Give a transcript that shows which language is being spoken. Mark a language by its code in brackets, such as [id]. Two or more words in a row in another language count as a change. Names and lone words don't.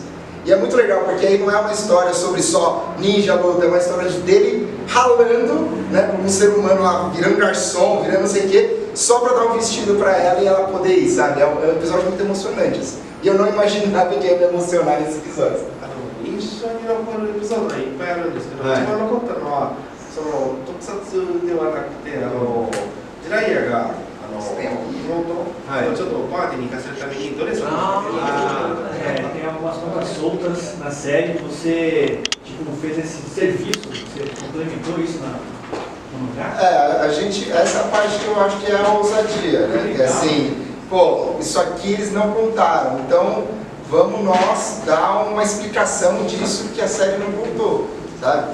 [pt] E é muito legal, porque aí não é uma história sobre só ninja, luta, é uma história dele ralando, né, como um ser humano lá, virando garçom, virando não sei o quê, só para dar um vestido para ela e ela poder ir, sabe? É um episódio muito emocionante, assim. E eu não imaginava que ia me emocionar nesse episódio. [ja] 印象に残るエピソードがいっぱいあるんですけど、一番残ったのはその特撮ではなくてジライヤが妹をちょっとパーティーに行かせるためにドレスを [pt] tem algumas pontas soltas na série que você tipo, fez esse serviço, você complementou isso no mangá? A gente, essa parte que eu acho que é a ousadia, né? Que é assim, pô, isso aqui eles não contaram, então vamos nós dar uma explicação disso que a série não contou, sabe?